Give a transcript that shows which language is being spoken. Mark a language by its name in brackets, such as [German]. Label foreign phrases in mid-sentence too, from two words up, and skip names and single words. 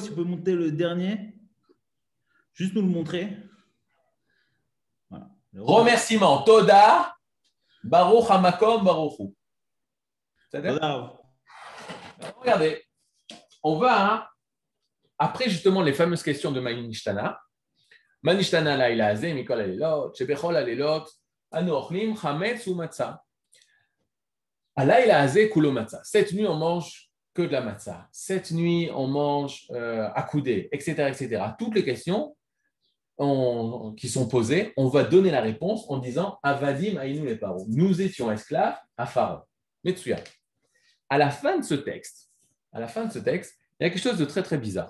[French] Si vous pouvez monter le dernier, juste nous le montrer. Voilà. Remerciement. [Hebrew] תודה ברוך המקום ברוך הוא. [French] Regardez, on va, après justement les fameuses questions de Manishtana. [Hebrew] מה נשתנה הלילה הזה מכל הלילות שבכל הלילות אנו אוכלים חמץ ומצה. הלילה הזה כולו מצה. [French] Cette nuit, on mange que de la matzah. Cette nuit, on mange accoudé, etc., etc. Toutes les questions qui sont posées, on va donner la réponse en disant [Hebrew] עבדים היינו לפרעה. [French] Nous étions esclaves à Pharaon. Metsuya. À la fin de ce texte, il y a quelque chose de très très bizarre.